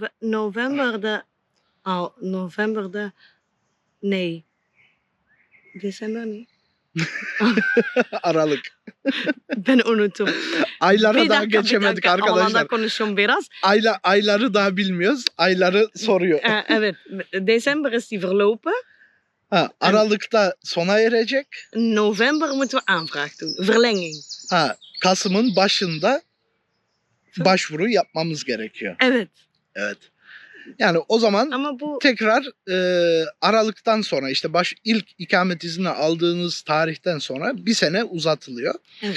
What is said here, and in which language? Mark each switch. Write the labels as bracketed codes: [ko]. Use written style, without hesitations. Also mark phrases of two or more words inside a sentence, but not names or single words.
[tr] November'da nee. Desember ne? Aralık. Ben unuttum. Aylara Bir daha dakika, geçemedik Almanca arkadaşlar. konuşuyorum biraz. Ayları daha bilmiyoruz. Ayları soruyor. Evet. [nl] December is die verlopen. [tr] Aralık'ta sona erecek. [nl] November moeten we aanvraag doen. Verlenging. [tr] Kasım'ın başında başvuru yapmamız gerekiyor. Evet. Evet. Yani o zaman Ama bu tekrar Aralık'tan sonra işte ilk ikamet izni aldığınız tarihten sonra bir sene uzatılıyor. evet.